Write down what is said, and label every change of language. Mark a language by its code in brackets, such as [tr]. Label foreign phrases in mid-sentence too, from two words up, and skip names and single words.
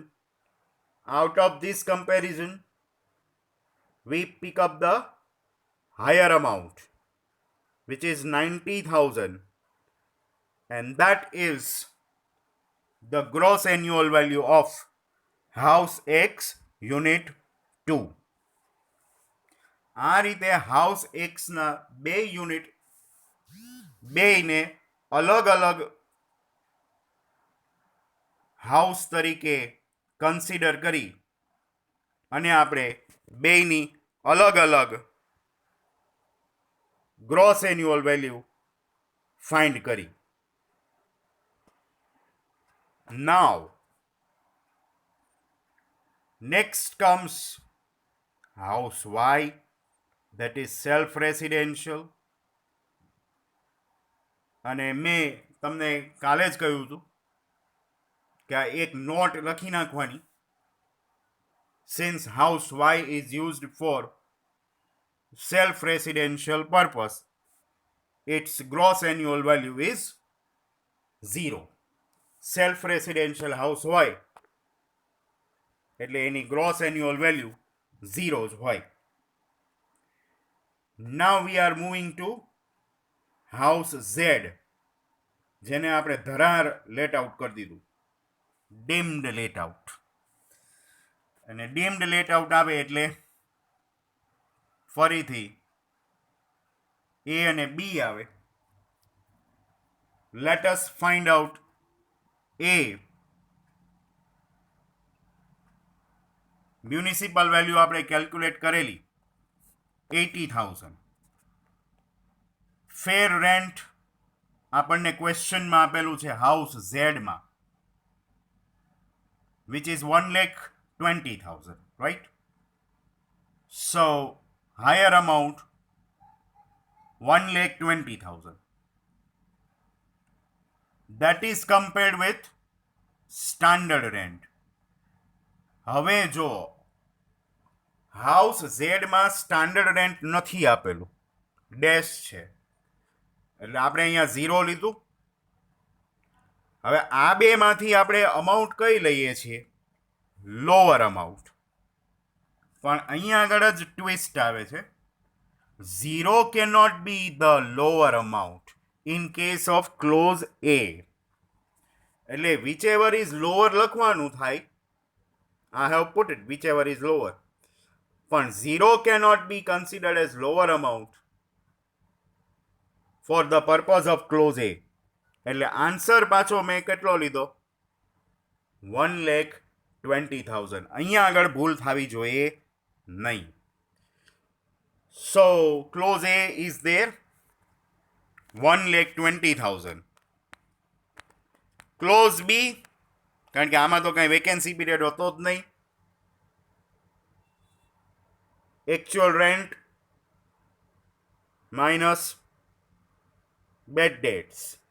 [en] Out of this comparison, we pick up the higher amount, which is 90,000, and that is the gross annual value of house X unit 2. [gu] આ રીતે [en] house X [gu] ના બે યુનિટ બેયને અલગ અલગ હાઉસ તરીકે કન્સિડર કરી અને આપણે બેયની અલગ અલગ [en] gross annual value find [gu] કરી. [en] Now next comes house Y, that is self residential. [gu] અને મેં તમને કાલે જ કહ્યું હતું કે આ એક નોટ લખી નાખવાની. [en] Since house Y is used for self residential purpose, its gross annual value is 0. Self residential house Y [gu] એટલે એની [en] gross annual value 0 જ હોય. Now we are moving to house Z, [gu] જેને આપણે ધરાર [en] let out [gu] કરી દીધું, [en] deemed let out. [gu] અને [en] deemed let out [gu] આવે એટલે ફરીથી A અને B આવે. [en] Let us find out A. municipal value [gu] આપણે કેલ્ક્યુલેટ કરેલી 80,000. [en] fair rent [gu] આપણને ક્વેશ્ચનમાં આપેલું છે [en] house Z [gu] માં, [en] which is 1,20,000, right? So higher amount 1,20,000. That is compared with standard rent. [gu] હવે જો [en] house Z [gu] માં [en] standard rent [gu] નથી આપેલું, ડેશ છે, એટલે આપણે અહીંયા 0 લીધું. હવે આ બેમાંથી આપણે અમાઉન્ટ કઈ લઈએ છીએ? [en] lower amount. [gu] પણ અહીંયા આગળ જ ટ્વિસ્ટ આવે છે. [en] 0 cannot be the lower amount in case of clause A. [gu] એટલે [en] whichever is lower [gu] લખવાનું થાય. [en] I have put it whichever is lower. પણ 0 cannot be considered as lower amount for the purpose of clause A. [gu] એટલે આન્સર પાછો મેં કેટલો લીધો? 1,20,000. અહીંયા આગળ ભૂલ થવી જોઈએ નહીં. [en] So clause A is there, 1,20,000. [gu] Clause B, કારણ કે આમાં તો કાંઈ [en] vacancy period [gu] હોતો જ નહીં. [en] Actual rent minus bed dates.